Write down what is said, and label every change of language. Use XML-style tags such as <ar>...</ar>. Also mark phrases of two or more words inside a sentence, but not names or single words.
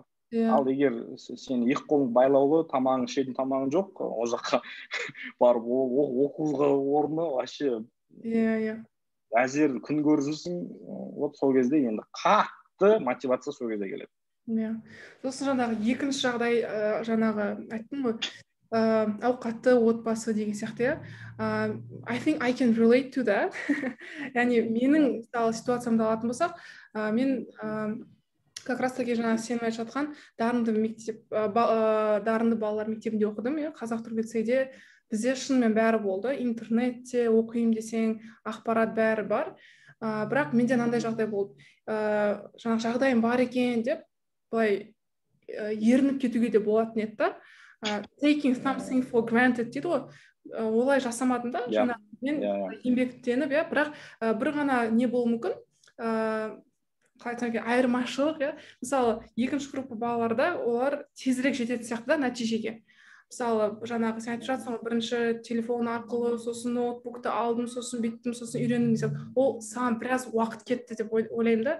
<kk>Ал егер сен екі қолың байлаулы, тамағың ішетін тамағың жоқ, ол жаққа барып оқуға орны вообще әзер күн көрсін, сол кезде енді қатты мотивация сол кезде келеді. Сосын жаңағы екінші жағдай, жаңағы айттым ғой, ауқатты отбасы деген сияқты.</kk> <en>I think I can relate to that.</en> <kk>Яғни менің ситуациямды алатын болсақ, мен</kk> <ru>как раз таки</ru> <kk>жаңағы сен айтып жатқан дарынды балалар мектебінде оқыдым, Қазақ-түрік лицейде. Бізде шынымен бәрі болды, интернетте оқимын десең, ақпарат бәрі бар. Бірақ менде мынандай жағдай болды. Жаңағы жағдайым бар екен деп, былай ерініп кетуге де болатын еді да.</kk> <en>Taking something for granted</en> <kk>дейді ғой. Олай жасамадым да. Мен еңбектеніп, бірақ бір ғана не болуы мүмкін. Айырмашылық, мысалы, екінші группа балаларда олар тезірек жететін сияқты да нәтижеге. Мысалы, жаңағы сен айтып жатсың, бірінші телефон арқылы, сосын ноутбукты алдым, сосын биттім, сосын үйрендім десем, ол саған біраз уақыт кетті деп ойлаймын да.</kk>